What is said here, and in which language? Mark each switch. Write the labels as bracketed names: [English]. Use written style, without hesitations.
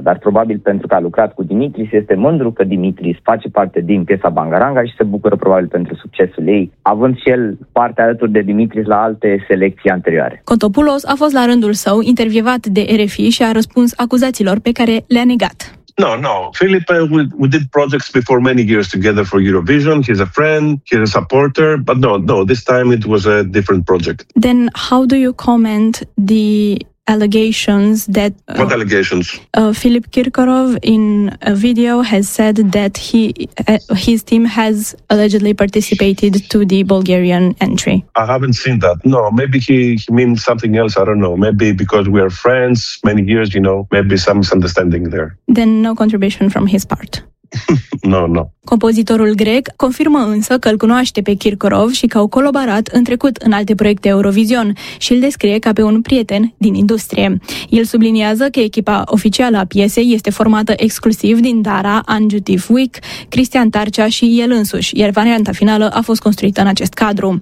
[Romanian] Dar probabil pentru că a lucrat cu Dimitris, este mândru că Dimitris face parte din piesa Bangaranga și se bucură probabil pentru succesul ei, având și el parte alături de Dimitris la alte selecții anterioare. Kontopoulos a fost la rândul său intervievat de RFI și a răspuns acuzațiilor pe care le-a negat. [English] No. Philip, we did projects before many years together for Eurovision. He's a friend, he's a supporter, but no, this time it was a different project. Then how do you comment the allegations that... What allegations? Philip Kirkorov in a video has said that his team has allegedly participated to the Bulgarian entry. I haven't seen that. No, maybe he means something else. I don't know. Maybe because we are friends many years, you know, maybe some misunderstanding there. Then no contribution from his part. No. [Romanian] Compozitorul grec confirmă însă că îl cunoaște pe Kirkorov și că au colaborat în trecut în alte proiecte Eurovision și îl descrie ca pe un prieten din industrie. El subliniază că echipa oficială a piesei este formată exclusiv din Dara, Anju Tifuic, Cristian Tarcea și el însuși, iar varianta finală a fost construită în acest cadru.